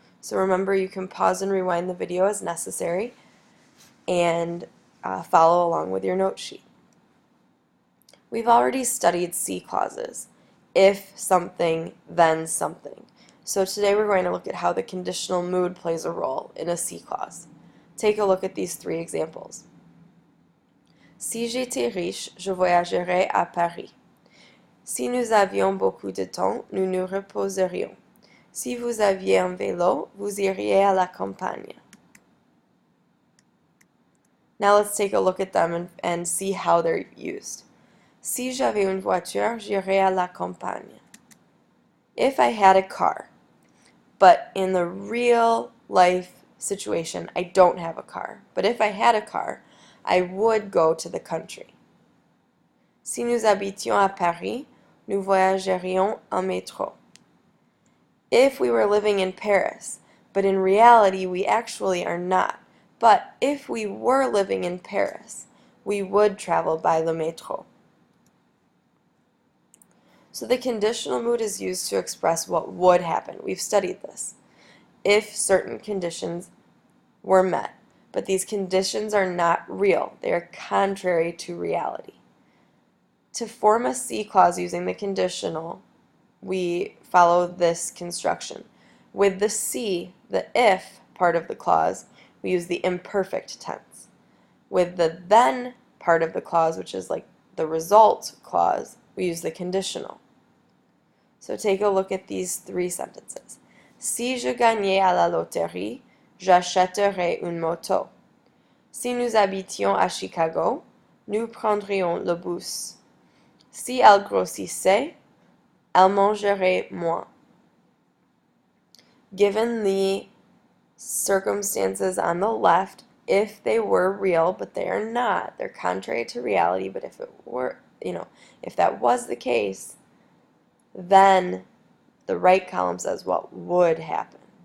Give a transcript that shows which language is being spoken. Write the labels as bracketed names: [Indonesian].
[English] So remember, you can pause and rewind the video as necessary and follow along with your note sheet. We've already studied C clauses. If something, then something. So today we're going to look at how the conditional mood plays a role in a C clause. Take a look at these three examples. [French] Si j'étais riche, je voyagerais à Paris. Si nous avions beaucoup de temps, nous nous reposerions. Si vous aviez un vélo, vous iriez à la campagne. [English] Now let's take a look at them and see how they're used. [French] Si j'avais une voiture, j'irais à la campagne. [English] If I had a car, but in the real life situation, I don't have a car. But if I had a car, I would go to the country. [French] Si nous habitions à Paris, nous voyagerions en métro. [English] If we were living in Paris, but in reality we actually are not. But if we were living in Paris, we would travel by le métro. So the conditional mood is used to express what would happen. We've studied this. If certain conditions were met. But these conditions are not real. They are contrary to reality. To form a C clause using the conditional, we follow this construction. With the C, the if part of the clause, we use the imperfect tense. With the then part of the clause, which is like the result clause, we use the conditional. So take a look at these three sentences. [French] Si je gagnais à la loterie, j'achèterais une moto. Si nous habitions à Chicago, nous prendrions le bus. Si elle grossissait, elle mangerait moins. [English] Given the circumstances on the left, if they were real, but they are not, they're contrary to reality, but if it were, if that was the case, then the right column says what would happen.